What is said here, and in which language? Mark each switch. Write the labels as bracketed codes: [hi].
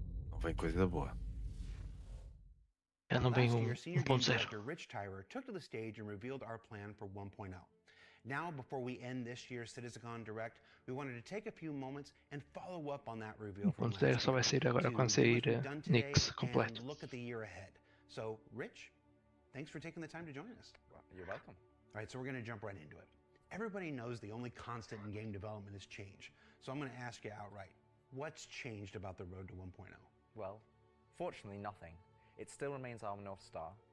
[pt] Não vem coisa boa. Já não vem [en] Last year, senior game [pt] 1.0. [en] director Rich Tyler took to the stage and revealed our plan for 1.0. Now, before we end this year's CitizenCon Direct, we wanted to take a few moments and follow up on that reveal from last [pt] 1.0 só vai sair agora quando sair Nix [en] and [pt] completo. [en] look at the year ahead. So, Rich, thanks for taking the time to join us. You're welcome. All right, so we're going to jump right into it. Everybody knows the only constant in game development is change. So I'm going to ask you outright, what's changed about the road to 1.0? Well, fortunately nothing. It still remains our North Star.